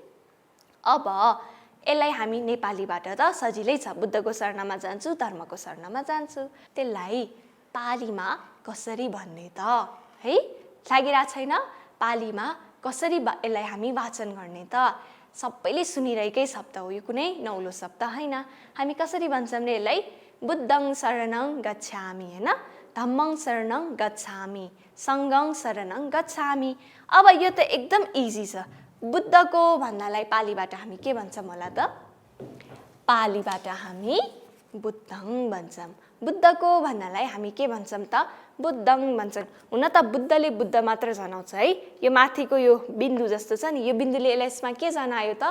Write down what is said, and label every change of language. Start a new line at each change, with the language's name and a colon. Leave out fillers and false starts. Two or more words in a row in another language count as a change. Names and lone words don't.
Nepali: अब यसलाई हामी नेपालीबाट त सजिलै छ, बुद्धको शरणमा जान्छु, धर्मको शरणमा जान्छु। त्यसलाई पालीमा कसरी भन्ने त है, लागिरहेको छैन? पालीमा कसरी यसलाई हामी वाचन गर्ने त? सबैले सुनिरहेकै शब्द हो, यो कुनै नौलो शब्द होइन। हामी कसरी भन्छौँ र यसलाई?
Pali: बुद्धं शरणं गच्छामि होइन, धम्मं शरणं गच्छामि, सङ्घं शरणं गच्छामि।
Nepali: अब यो त एकदम इजी छ। बुद्धको भन्नलाई पालीबाट हामी के भन्छौँ होला त? पालीबाट हामी बुद्धं भन्छौँ। बुद्धको भन्नलाई हामी के भन्छौँ त? बुद्धं भन्छन्। हुन त बुद्धले बुद्ध मात्र जनाउँछ है, यो माथिको यो बिन्दु जस्तो छ नि, यो बिन्दुले यसमा के जनायो त?